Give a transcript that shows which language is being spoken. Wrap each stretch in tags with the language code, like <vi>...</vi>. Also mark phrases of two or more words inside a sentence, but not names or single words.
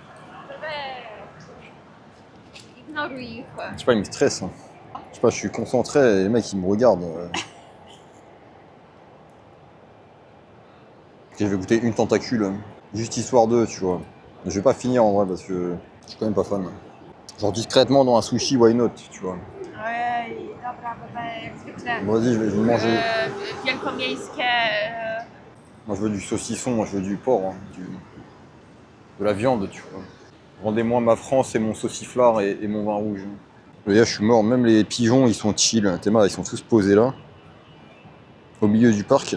<pl>Ignoruj ich.</pl> <fr>Je sais pas, ils me stressent. Je sais pas, je suis concentré et les mecs ils me regardent. Ok, je vais goûter une tentacule, juste histoire d'eux, tu vois. Mais je vais pas finir en vrai parce que je suis quand même pas fan. Genre discrètement dans un sushi,</fr> <en>why not,</en> <fr>tu vois.</fr> <pl>Ojej, dobra, bebe, jak zwykle.</pl> <fr>Bon, vas-y, je vais manger.</fr> <pl>Wielkomiejskie.</pl> <fr>Moi je veux du saucisson, moi je veux du porc, hein, de la viande, tu vois. Rendez-moi ma France et mon sauciflard et mon vin rouge. Les gars, je suis mort, même les pigeons ils sont chill. T'es marre, ils sont tous posés là, au milieu du parc.</fr>